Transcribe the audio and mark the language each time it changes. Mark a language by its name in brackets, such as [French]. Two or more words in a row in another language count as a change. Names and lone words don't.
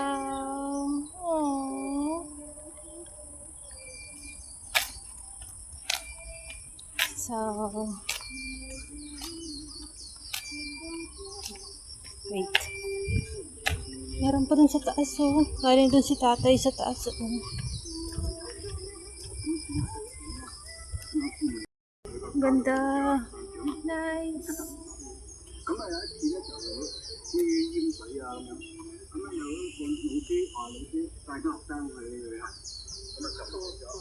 [English] Aww. So, wait. [Filipino] Meron pa dun sa taas, oh. Galing dun si tatay sa taas, oh. Ganda. Nice. [Cantonese] 咁啊有一次咧就去淹水啊咁樣，咁啊有個老師話老師帶啲學生去旅行，咁啊就